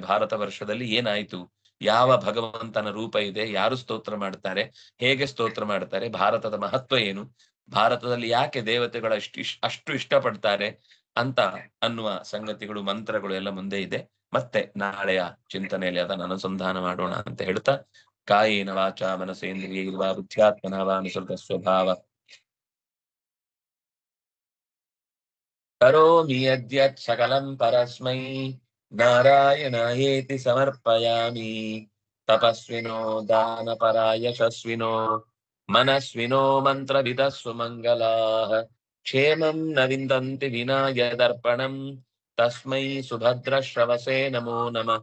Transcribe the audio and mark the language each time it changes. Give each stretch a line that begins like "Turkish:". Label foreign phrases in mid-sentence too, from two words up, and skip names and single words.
Kannada: ಭಾರತ ವರ್ಷದಲ್ಲಿ ಏನಾಯ್ತು, ಯಾವ ಭಗವಂತನ ರೂಪ ಇದೆ, ಯಾರು ಸ್ತೋತ್ರ ಮಾಡ್ತಾರೆ, ಹೇಗೆ ಸ್ತೋತ್ರ ಮಾಡ್ತಾರೆ, ಭಾರತದ ಮಹತ್ವ ಏನು, ಭಾರತದಲ್ಲಿ ಯಾಕೆ ದೇವತೆಗಳು ಅಷ್ಟು ಇಷ್ಟಪಡ್ತಾರೆ ಅಂತ ಅನ್ನುವ ಸಂಗತಿಗಳು, ಮಂತ್ರಗಳು ಎಲ್ಲ ಮುಂದೆ ಇದೆ. ಮತ್ತೆ ನಾಳೆಯ ಚಿಂತನೆಯಲ್ಲಿ ಅದನ್ನು ಅನುಸಂಧಾನ ಮಾಡೋಣ ಅಂತ ಹೇಳ್ತಾ,
Sanskrit: ಕಾಯೇನ ವಾಚ ಮನಸೇಂದ್ರಿಯೈರ್ವಾ ಬುದ್ಧ್ಯಾತ್ಮನಾ ವಾ ನಿಸೃತ ಸ್ವಭಾವ ಕರೋಮಿ ಯದ್ಯತ್ ಸಕಲಂ ಪರಸ್ಮೈ ನಾರಾಯಣಾಯೇತಿ ಸಮರ್ಪಯಾಮಿ. ತಪಸ್ವಿನೋ ದಾನಪರ ಯಶಸ್ವಿನೋ ಮನಸ್ವಿನೋ ಮಂತ್ರವಿದಃ ಸುಮಂಗಲಾಃ ಕ್ಷೇಮಂ ನ ವಿಂದಂತಿ ವಿನಾ ಯದರ್ಪಣಂ ತಸ್ಮೈ ಸುಭದ್ರಶ್ರವಸೇ ನಮೋ ನಮಃ.